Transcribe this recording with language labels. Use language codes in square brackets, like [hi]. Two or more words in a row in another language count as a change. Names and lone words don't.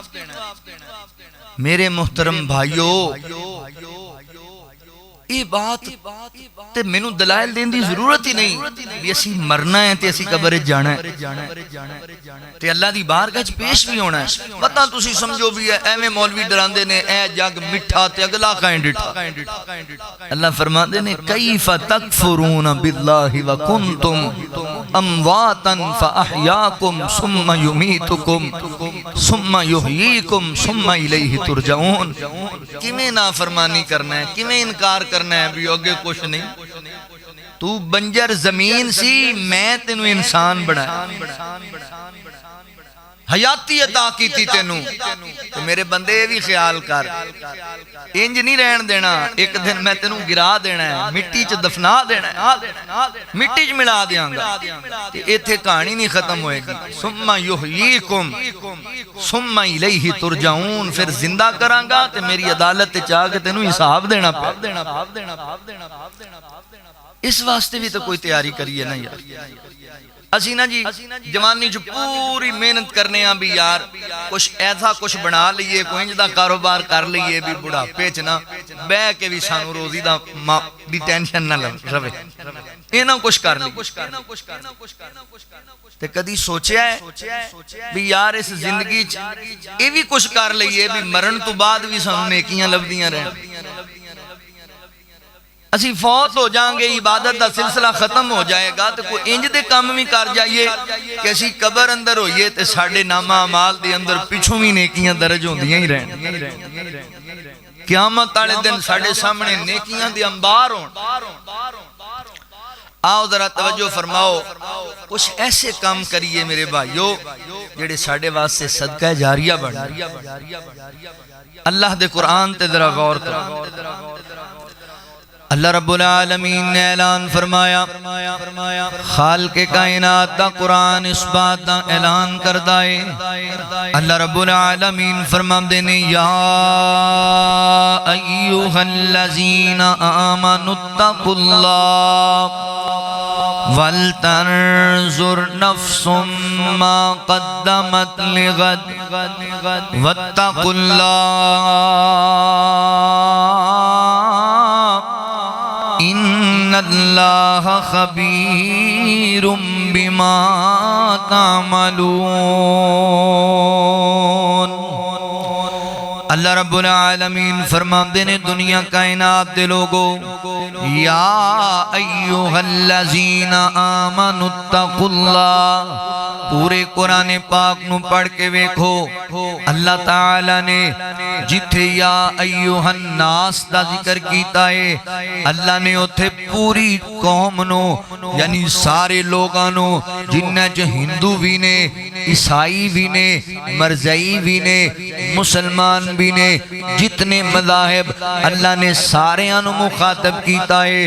[pa] میرے محترم بھائیو، یہ بات تے مینوں دلائل دینے کی ضرورت ہی نہیں بھی اسیں مرنا ہے تے اسیں قبر جانا ہے تے اللہ دی بارگاہ چ پیش بھی ہونا ہے. پتہ تسیں سمجھو بھی ہے ایویں مولوی ڈراندے نے ایہہ جگ مٹھا تے اگلا کاہنے ڈٹھا. اللہ فرماتے نے [ar] كيف تكفرون بالله وكنتم أمواتا فأحياكم ثم يميتكم ثم يحييكم ثم إليه ترجعون. [pa] کیویں نافرمانی کرنا ہے، کیویں انکار کرنا ہے بھی اگے کجھ نہیں. توں بنجر زمین سی، میں تینوں انسان بنایا، حیاتی عطا کی تینوں. تو میرے بندے یہ بھی خیال کر، اینج نہیں رہن دینا. اک دن میں تینوں گرا دینا ہے، مٹی چ دفنا دینا ہے، مٹی چ ملا دیانگا. ایتھے کہانی نہیں ختم ہوئیگی. [ar] ثم يحييكم ثم إليه ترجعون, [pa] پھر زندہ کرانگا تے میری عدالت چ آ کے تینوں حساب دینا پے. اس واسطے بھی تو کوئی تیاری کریے نا یار. اسیں نا جی جوانی چ پوری محنت کرنے بھی یار کجھ ایسا کجھ بنا لیے، کوئی اینج دا کاروبار کر لیے بھی بڑھاپے چ نا بہہ کے بھی سانوں روزی دا دی ٹینشن نا رہوے، یہ نا کجھ کر لی. تے کدی سوچا ہے بھی یار اس زندگی چ یہ بھی کجھ کر لیے بھی مرن تو بعد بھی سانوں نیکیاں لبھدیاں رہن. اسیں فوت ہو جائیں گے, [ur] عبادت کا سلسلہ ختم ہو جائے گا, [pa] تو کوئی اینج دے کم بھی کر جائیے کہ اسیں قبر اندر ہوئیے تے ساڈے نامہ اعمال دے اندر پچھوں بھی نیکیاں درج ہوندیاں ہی رہن. قیامت والے دن ساڈے سامنے نیکیاں دے انبار ہون. آؤ ذرا توجہ فرماؤ، کجھ ایسے کم کریے میرے بھائیو جیہڑے ساڈے واسطے صدقہ جاریہ بنن. اللہ دے قرآن تے ذرا غور کرو. اللہ رب العالمین نے اعلان فرمایا، خالقِ کائنات دا قرآن اس بات دا اعلان کردا ہے. اللہ رب العالمین فرماندے نے, [ar] يا أيها الذين آمنوا اتقوا الله ولتنظر نفس ما قدمت لغد واتقوا الله إن الله خبير بما تعملون. [pa] اللہ رب العالمین فرماتے نے دنیا کائنات دے لوگو [ar] يا أيها الذين آمنوا اتقوا الله. [pa] پورے قرآن پاک نوں پڑھ کے ویکھو اللہ تعالیٰ نے جتھے [ar] يا أيها الناس [pa] دا ذکر کیتا ہے اللہ نے اوتھے پوری قوم نوں یعنی سارے لوکاں نوں جنہاں چ ہندو بھی نے عیسائی بھی نے مرزائی بھی نے مسلمان بھی نے جتنے مذاہب اللہ نے ساریاں نوں مخاطب کیتا ہے.